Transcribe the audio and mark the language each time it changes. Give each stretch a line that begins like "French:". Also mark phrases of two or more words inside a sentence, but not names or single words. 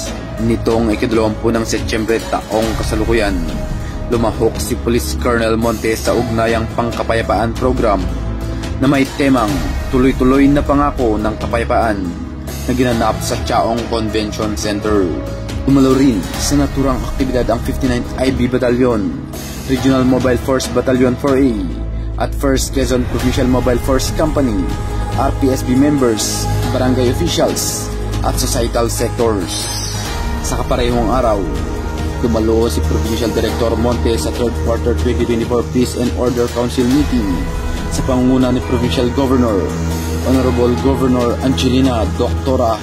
Filipino: Nitong ika-20 ng Setyembre taong kasalukuyan, lumahok si Police Colonel Monte sa ugnayang pangkapayapaan program na may temang tuloy-tuloy na pangako ng kapayapaan na ginanap sa Chaong Convention Center. Dumalo rin sa naturang aktibidad ang 59th IB Battalion, Regional Mobile Force Battalion 4A at 1st Quezon Provincial Mobile Force Company, RPSB members, barangay officials at
English: societal sectors.
Filipino: Sa kaparehong araw, dumalo si Provincial Director Monte sa 3rd Quarter 2024 Peace and Order Council meeting sa pangunguna ni Provincial Governor, Honorable Governor Angelina Dr.